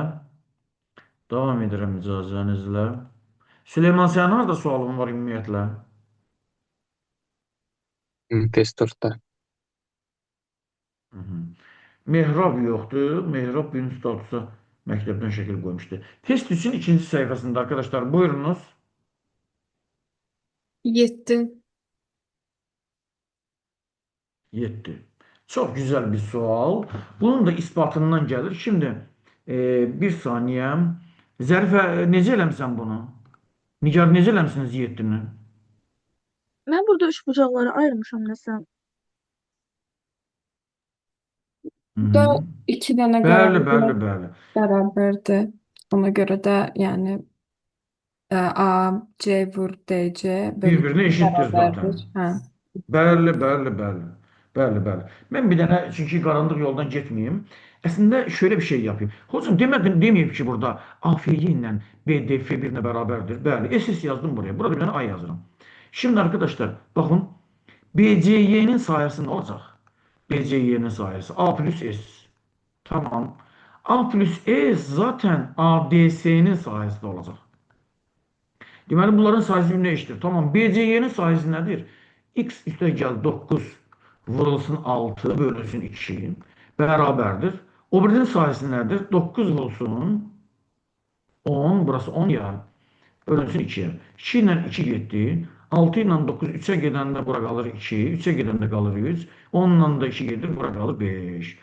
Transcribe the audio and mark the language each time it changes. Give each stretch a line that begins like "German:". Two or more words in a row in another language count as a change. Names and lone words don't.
Azerbaijani: Devam edirəm icazənizlə. Süleyman, sənin harada sualın var ümumiyyətlə?
Turkish: Test 4'te.
Azerbaijani: Hı -hı. Mehrab yoxdur. Mehrab birinci statusa məktəbdən şəkil qoymuşdu.
Turkish: Test 3'ün ikinci sayfasında arkadaşlar, buyurunuz. 7. 7. Çok güzel bir sual. Bunun da ispatından gelir. Şimdi bir saniye.
Azerbaijani: Zərifə, necə eləmisən bunu? Nigar, necə eləmisiniz 7'ni? Ben burada üç bucakları ayırmışam desem.
Turkish: Da iki tane
Azerbaijani: Bəli,
Turkish: qarar
Azerbaijani: bəli, bəli.
Turkish: beraberdi. Ona göre de yani A,
Azerbaijani: C vur DC bölü Bir-birinə eşitdir zaten.
Turkish: beraberdir. Ha.
Azerbaijani: Bəli, bəli, bəli. Bəli, bəli. Mən bir dənə, çünki qaranlıq yoldan getməyim.
Turkish: Əslində şöyle bir şey yapayım. Hocam demeyeyim ki burada AFY ile BDF birbirine beraberdir.
Azerbaijani: Bəli, SS yazdım buraya.
Turkish: Burada bir tane A yazırım. Şimdi arkadaşlar bakın, BCY'nin sayısı ne olacak? BCY'nin sayısı A plus S. Tamam. A plus S zaten ADS'nin sayısı da olacak.
Azerbaijani: Deməli, bunların sayısı birbirine eşittir.
Turkish: Tamam. BCY'nin sayısı nedir?
Azerbaijani: X üstə gəl 9 vurulsun 6 bölünsün 2 beraberdir. O birinin sayısı nedir? 9 vurulsun 10, burası 10 ya. Bölünsün 2'ye. 2 ile 2 getdi. 6 ile 9 3'e gedəndə bura qalır 2, 3'e gedəndə qalır 3, 10 ile da 2 gedir, bura qalır 5.